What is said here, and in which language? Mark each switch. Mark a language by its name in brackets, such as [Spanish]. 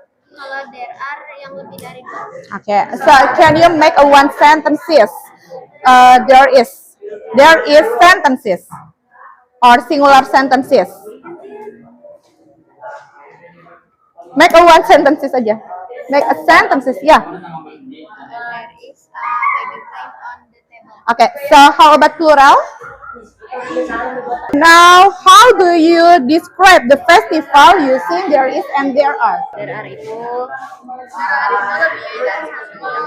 [Indonesian] Kalau there are yang lebih dari dua. [English] Okay, so can you make a one sentences? There is sentences or singular sentences. Make a one sentences aja. Make a sentences, yeah. There is a magazine on the table. Okay, so how about plural? Now, how do you describe the festival using there is and there are? [Indonesian] There are itu lebih dari satu.